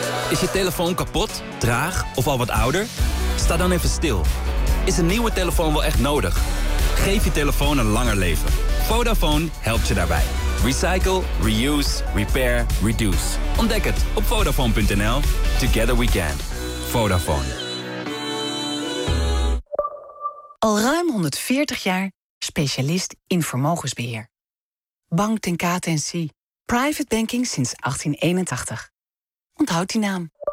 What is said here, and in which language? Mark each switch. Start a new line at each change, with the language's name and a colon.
Dutch: Is je telefoon kapot, traag of al wat ouder? Sta dan even stil. Is een nieuwe telefoon wel echt nodig? Geef je telefoon een langer leven. Vodafone helpt je daarbij.
English: Recycle, reuse, repair, reduce.
Dutch: Ontdek het op Vodafone.nl.
English: Together we can. Vodafone.
Dutch: Al ruim 140 jaar specialist in vermogensbeheer. Bank ten KTNC. Private banking sinds 1881. Onthoud die naam.